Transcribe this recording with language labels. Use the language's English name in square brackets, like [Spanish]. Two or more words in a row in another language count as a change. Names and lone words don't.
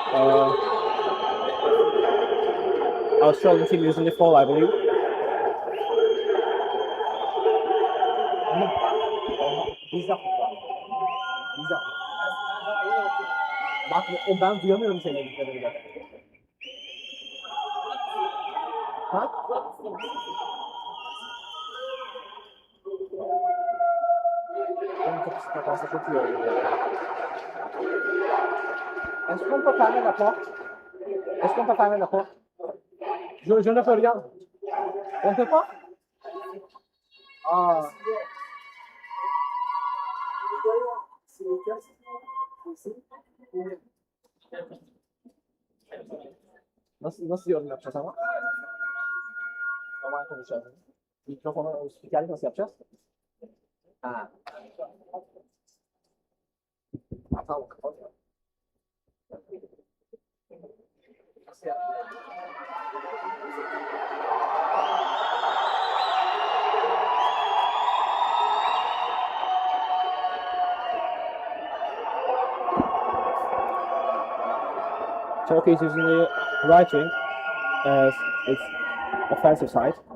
[English] Australian team using the foul, I believe. [Turkish] Biz yaptık. Biz yaptık. Bak ben duyamıyorum seni dediklerini. Ha? Onun kapısı kapansa çok iyi olur. [French] Est-ce qu'on peut fermer la porte? Est-ce qu'on peut fermer la porte? Je ne peux rien. On peut pas? Ah. [Turkish] Nasıl yorum yapacağız ama? Normal konuşacağız. Mikrofonu, spikerlik nasıl yapacağız? Ha. Tamam, kapat. Nasıl yapacağız? [English] Turkey is using the right wing as its offensive side.